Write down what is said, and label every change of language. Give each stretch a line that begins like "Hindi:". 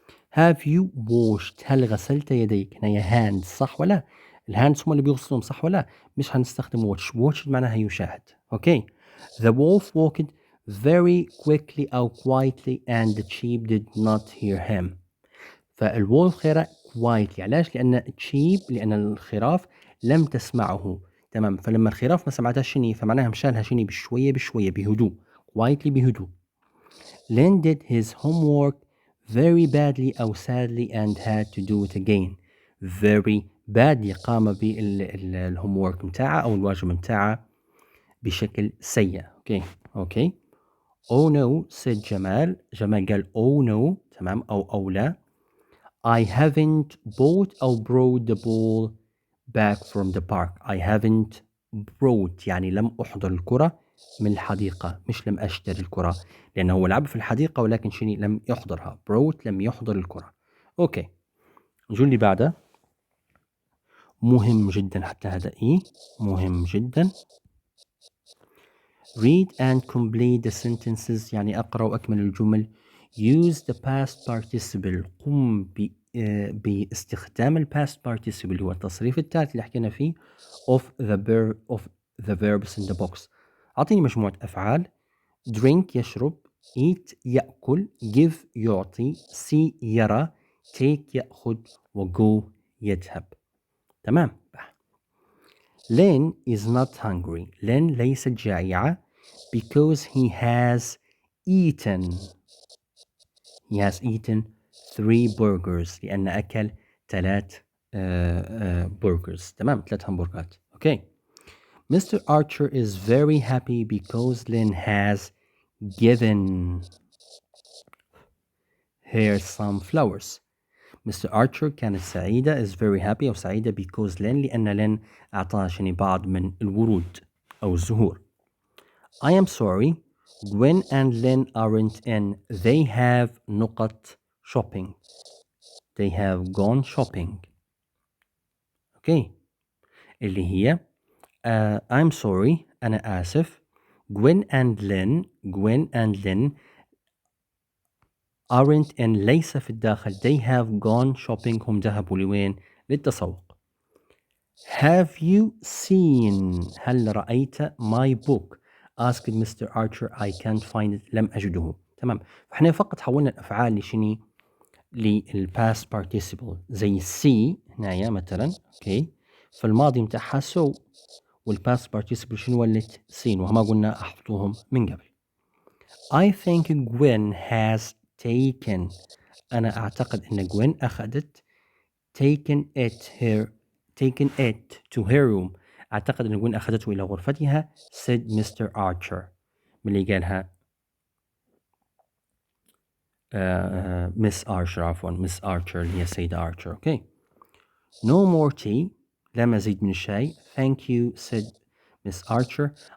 English: Have you washed
Arabic: هل غسلت يديك؟ هنا هي hands صح ولا؟ الهاندز هم اللي بيغسلهم صح ولا؟ مش هنستخدم watch معناها يشاهد. اوكي.
English: The wolf walked very quickly أو quietly and the sheep did not hear him.
Arabic: فالولف خيره quietly. علاش؟ لأن sheep لأن الخراف لم تسمعه. تمام. فلما الخراف ما سمعتها شني فمعناها مشالها شني بشوية بشوية بهدوء. quietly بهدوء.
English: Len did his homework very badly أو sadly and had to do it again. Very badly
Arabic: قام بالhomework متاعه أو الواجب متاعه بشكل سيء. اوكي.
English: Oh no said جمال.
Arabic: جمال قال
English: oh no.
Arabic: تمام. أو لا.
English: I haven't bought أو brought the ball back from the park. I haven't brought
Arabic: يعني لم أحضر الكرة من الحديقة، مش لم أشتري الكرة، لأنه هو لعب في الحديقة ولكن شني لم يحضرها. brought لم يحضر الكرة. أوكي. نجول اللي بعده مهم جدا، حتى هذا مهم جدا.
English: Read and complete the sentences
Arabic: يعني أقرأ وأكمل الجمل.
English: Use the past participle.
Arabic: قم باستخدام ال past participle اللي هو التصريف الثالث اللي حكينا فيه
English: of the verbs in the box.
Arabic: أعطيني مجموعة أفعال. drink يشرب، eat يأكل، give يعطي، see يرى، take يأخذ، و go يذهب.
English: تمام. Len is not hungry. Len
Arabic: ليست جائعة
English: because he has eaten 3 burgers
Arabic: لأن أكل
English: 3 burgers.
Arabic: تمام. 3 همبرجرات. Okay. Mr.
English: Archer is very happy because Len has given her some flowers. Mr.
Arabic: Archer كانت سعيدة
English: is very happy
Arabic: أو سعيدة
English: because Len
Arabic: لأن Len أعطاها شني بعض من الورود أو الزهور.
English: I am sorry. Gwen and Len aren't in. They have نقط shopping. They have gone shopping. Okay.
Arabic: اللي هي
English: I'm sorry.
Arabic: أنا آسف.
English: Gwen and Len aren't in
Arabic: ليس في الداخل.
English: They have gone shopping.
Arabic: هم ذهبوا لوين؟ للتسوق.
English: Have you seen
Arabic: هل رأيت
English: my book? asked Mr. Archer. I can't find it.
Arabic: لم أجده.
English: تمام.
Arabic: فإحنا فقط حولنا الأفعال لشني للpast participle زي see هنايا مثلا. اوكي. فالماضي متاعها so والpast participle شنو ولت seen وما قلنا أحطوهم من قبل.
English: I think Gwen has taken.
Arabic: أنا أعتقد أن
English: Gwen
Arabic: أخذت
English: taken it to her room.
Arabic: أعتقد أن Gwen أخذته إلى غرفتها
English: said Mr. Archer.
Arabic: من اللي قالها Miss Archer عفوا Miss Archer اللي هي سيدة Archer.
English: Okay. No more tea.
Arabic: لا مزيد من الشاي.
English: Thank you said Miss Archer.